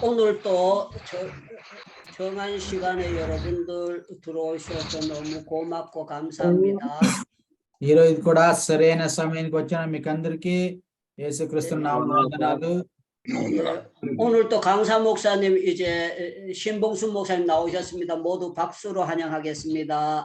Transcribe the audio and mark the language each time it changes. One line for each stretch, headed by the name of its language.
Korean: 오늘 또 정한 시간에 여러분들 들어오셔서 너무 고맙고 감사합니다.
Telugu: ఈరోజు కూడా సరైన సమయానికి వచ్చిన మీకు అందరికీ యేసుక్రీస్తు నామమున వందనాలు.
Korean: 오늘 또 강사 목사님 이제 신봉수 목사님 나오셨습니다. 모두 박수로 환영하겠습니다.